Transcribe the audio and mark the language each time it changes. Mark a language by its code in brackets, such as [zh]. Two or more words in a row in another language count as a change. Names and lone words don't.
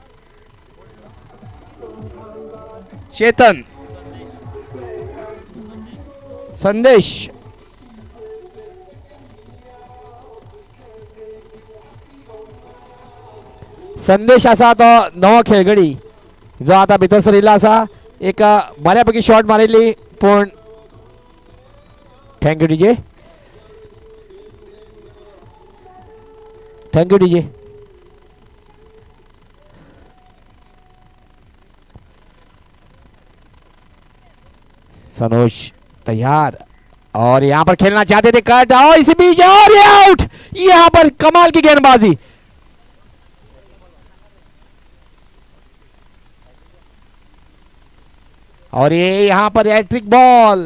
[kok] चेतन, संदेश, संदेश आसा तो नवो खेळगडी जो आता भितर सरिल्लो आसा. एक बऱ्यापैकी शॉट मारिल्ली, पूण थँक्यू डीजे. थँक्यू डीजे. [hi] सनोज तैयार और यहां पर खेलना चाहते थे कट, और इसी बीच और ये आउट। यहां पर कमाल की गेंदबाजी। और ये यहां पर हैट्रिक बॉल।